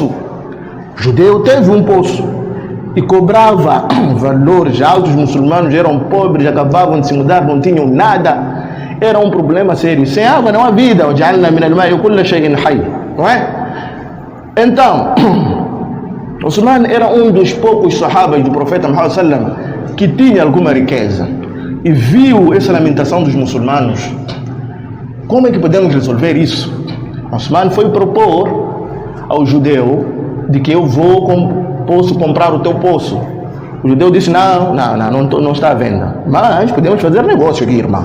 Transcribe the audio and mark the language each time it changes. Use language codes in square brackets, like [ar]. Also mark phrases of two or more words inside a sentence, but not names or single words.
[pt] O judeu teve um poço e cobrava valores altos. Os muçulmanos eram pobres, acabavam de se mudar, não tinham nada. Era um problema sério. Sem água não há vida. Não é? Então, Osman era um dos poucos sahabas do profeta Muhammad [ar] صلى الله عليه وسلم [pt] que tinha alguma riqueza e viu essa lamentação dos muçulmanos. Como é que podemos resolver isso? Osman foi propor ao judeu de que eu posso comprar o teu poço. O judeu disse, não está à venda, mas podemos fazer negócio aqui, irmão.